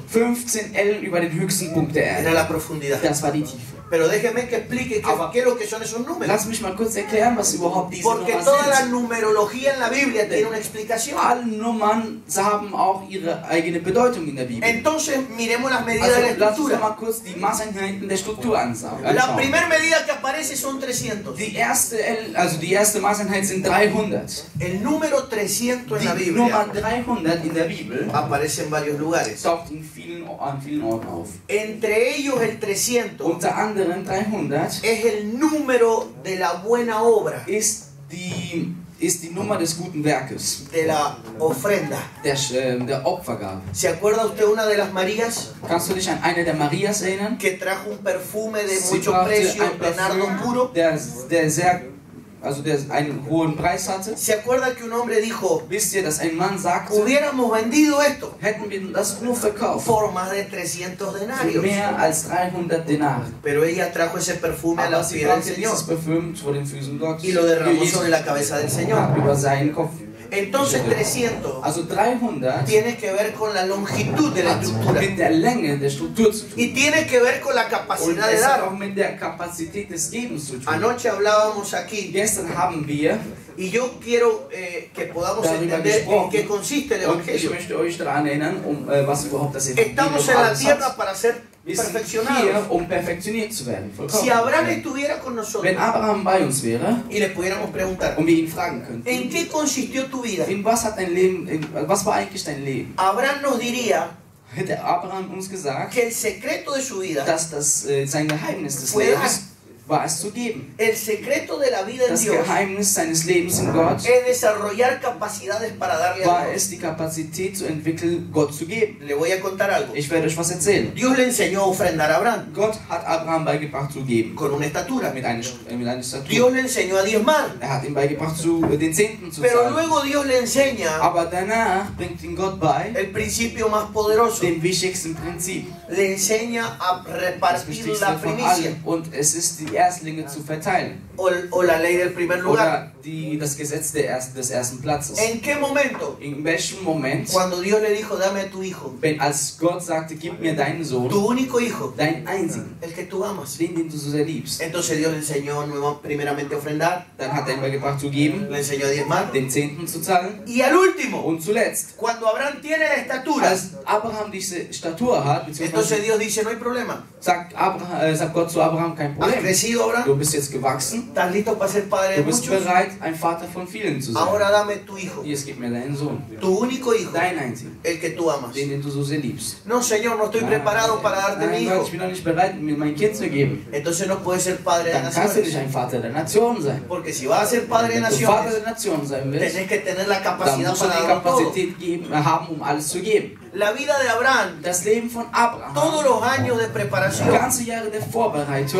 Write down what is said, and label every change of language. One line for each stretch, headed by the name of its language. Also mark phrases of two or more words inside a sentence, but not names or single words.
German: 15 Ellen über den höchsten Punkt der Era Erde.
Spanish: la profundidad.
German: Das war die Tiefe.
Spanish: Pero déjeme que explique qué es lo que son esos números.
German: Lass mich mal kurz erklären, was überhaupt diese
Spanish: Porque
German: Nummern
Spanish: toda la
German: sind.
Spanish: numerología en la Biblia tiene una explicación.
German: Alle Nummern haben auch ihre eigene Bedeutung in der Bibel.
Spanish: Entonces miremos las medidas
German: Also
Spanish: de la
German: lass uns
Spanish: estructura.
German: mal kurz die Maßeinheiten der Struktur anschauen.
Spanish: La primera medida que aparece son 300.
German: Die erste Maßeinheit sind 300.
Spanish: El número 300 en la
German: Die Nummer
Spanish: Biblia
German: 300 in der Bibel
Spanish: aparece en varios lugares.
German: taucht an vielen Orten auf.
Spanish: Entre ellos el 300
German: Unter anderem 300
Spanish: es el número de la buena obra,
German: ist die Nummer des guten Werkes,
Spanish: de la ofrenda.
German: der Opfergabe.
Spanish: ¿Se acuerda usted una de las Marías
German: Kannst du dich an eine der Marias erinnern?
Spanish: que trajo un perfume de
German: Sie
Spanish: mucho
German: brachte
Spanish: precio
German: ein
Spanish: de nardo
German: Parfüm,
Spanish: puro?
German: der einen hohen Preis hatte.
Spanish: ¿Se acuerda que un hombre dijo,
German: Wisst ihr, dass ein Mann sagte,
Spanish: hubiéramos vendido esto
German: hätten wir das nur verkauft
Spanish: por más de 300
German: für
Spanish: denarios?
German: mehr als 300 Denare.
Spanish: Pero ella trajo ese perfume a
German: Aber
Spanish: los
German: sie
Spanish: pies del
German: brachte dieses
Spanish: Señor
German: Parfüm vor den Füßen Gottes
Spanish: y lo derramó
German: Jesus
Spanish: sobre la cabeza del Señor.
German: über seinen Kopf.
Spanish: Entonces 300
German: Also 300
Spanish: tiene que ver con la longitud de la
German: hat
Spanish: estructura
German: mit der Länge der Struktur zu tun.
Spanish: y tiene que ver con la
German: Und
Spanish: capacidad de
German: es hat
Spanish: dar.
German: auch mit der Kapazität des Gebens zu tun.
Spanish: Anoche hablábamos aquí
German: Gestern haben wir
Spanish: y yo quiero que podamos
German: darüber
Spanish: entender en
German: gesprochen
Spanish: qué consiste el
German: und ich
Spanish: Evangelio.
German: möchte euch daran erinnern, was überhaupt das Evangelium
Spanish: Estamos en la
German: alles
Spanish: tierra
German: hat.
Spanish: para ser
German: Wir sind
Spanish: perfeccionados.
German: hier, perfektioniert zu werden. Vollkommen.
Spanish: Si Abraham estuviera con nosotros
German: Wenn Abraham bei uns wäre
Spanish: y le pudiéramos preguntar,
German: und wir ihn fragen könnten,
Spanish: ¿en qué consistió tu vida?
German: in was hat dein Leben, was war eigentlich dein Leben?
Spanish: Abraham nos diría
German: Hätte Abraham uns gesagt,
Spanish: que el secreto de su vida,
German: dass das sein Geheimnis des
Spanish: Fue
German: Lebens war, es zu geben.
Spanish: el secreto de la vida en
German: Das
Spanish: Dios,
German: Geheimnis seines Lebens in Gott
Spanish: es desarrollar capacidades para darle a
German: war
Spanish: Dios.
German: es, die Kapazität zu entwickeln, Gott zu geben.
Spanish: Le voy a contar algo.
German: Ich werde euch was erzählen.
Spanish: Dios le enseñó a ofrendar a Abraham
German: Gott hat Abraham beigebracht zu geben.
Spanish: con una estatura.
German: Mit einer Statur.
Spanish: Dios le enseñó a diezmar.
German: Er hat ihm beigebracht, den Zehnten zu
Spanish: Pero
German: zahlen.
Spanish: luego Dios le enseña
German: Aber danach bringt ihm Gott bei,
Spanish: el principio más poderoso.
German: dem wichtigsten Prinzip.
Spanish: Le enseña a
German: Das
Spanish: repartir
German: Wichtigste
Spanish: la
German: von
Spanish: primicia
German: allem. Und es ist die Erstlinge zu verteilen.
Spanish: o la ley del primer lugar.
German: Oder das Gesetz des ersten Platzes.
Spanish: ¿En qué momento?
German: In welchem Moment,
Spanish: Cuando Dios le dijo, dame a tu hijo,
German: als Gott sagte, gib mir deinen Sohn,
Spanish: tu único hijo,
German: deinen einzigen,
Spanish: el que tú amas.
German: den du so sehr liebst.
Spanish: Entonces Dios le enseñó primeramente a ofrendar,
German: Dann hat er ihm beigebracht zu geben,
Spanish: le enseñó a diezmar.
German: den Zehnten zu zahlen.
Spanish: Y al último,
German: Und zuletzt,
Spanish: cuando Abraham tiene la estatura,
German: als Abraham diese Statur hat,
Spanish: entonces
German: beziehungsweise
Spanish: Dios dice, no hay problema.
German: sagt Gott zu Abraham, kein
Spanish: ¿Has
German: Problem.
Spanish: crecido,
German: Du
Spanish: Abraham?
German: bist jetzt gewachsen,
Spanish: ¿Estás listo para ser padre de
German: du bist
Spanish: muchos?
German: bereit, ein Vater von vielen zu sein.
Spanish: Ahora dame tu hijo,
German: Jetzt gib mir deinen Sohn,
Spanish: tu único hijo,
German: deinen einzigen,
Spanish: el que tú amas.
German: den du so sehr liebst.
Spanish: No, Señor, no estoy preparado para darte mi
German: Nein, Gott,
Spanish: hijo.
German: ich bin noch nicht bereit, mir mein Kind zu geben.
Spanish: Entonces no puedes ser padre de
German: Dann kannst du nicht
Spanish: naciones.
German: ein Vater der Nation sein.
Spanish: Porque si vas a ser padre de
German: Wenn du Vater
Spanish: naciones,
German: der Nation sein willst,
Spanish: tenés que tener la
German: dann
Spanish: capacidad
German: musst du
Spanish: para
German: die
Spanish: darlo todo.
German: Kapazität haben, um alles zu geben.
Spanish: La vida de Abraham,
German: Das Leben von Abraham,
Spanish: todos los años de
German: die
Spanish: preparación
German: ganze Jahre der Vorbereitung